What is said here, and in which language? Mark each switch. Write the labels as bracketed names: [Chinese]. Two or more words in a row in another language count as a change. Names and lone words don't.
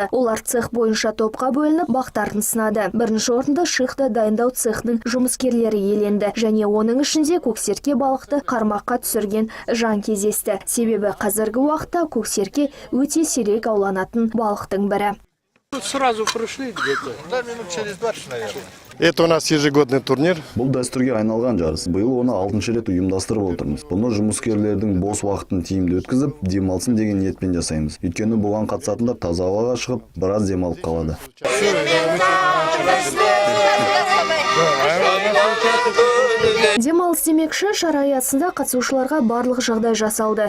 [Kazakh] Олар цех бойынша топқа бөлініп бақтарын сынады. Бірінші орында шықты дайындау цехның жұмыскерлері иеленді. Және оның ішінде көксерке балықты қармаққа түсірген жан кездесті. Себебі қазіргі уақытта көксерке өте сирек ауланатын балықтың бірі. [Russian] Сразу пришли где-то. Да, минут через 20, наверное. Это у нас ежегодный турнир. [Kazakh] Бұл дәстүрге айналған жарыс. Биыл оны 6-шы рет ұйымдастырып отырмыз. Бұны жұмыскерлердің бос уақытын тиімді өткізіп, демалсын деген ниетпен жасаймыз. Өйткені бұған қатысатындар таза ауаға шығып, біраз демалып қалады. Демалыс демекші шара аясында қатысушыларға барлық жағдай жасалды.